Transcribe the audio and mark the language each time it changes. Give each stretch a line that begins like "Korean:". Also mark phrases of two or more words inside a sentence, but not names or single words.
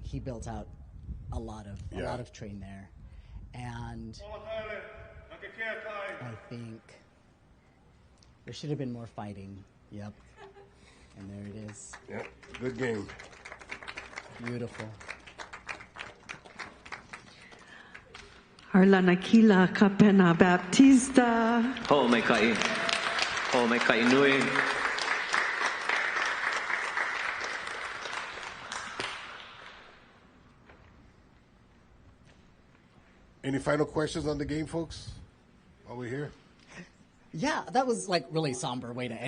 English: He built out a lot of train there. And I think there should have been more fighting. Yep. And there it is. Yep. Good game. Beautiful. Harlanakila Kapena Baptista.
Hawaiian: Ho'omekaʻi. Ho'omekaʻi nui.
English: Any final questions on the game, folks? While we're here? Yeah, that was like really somber way to end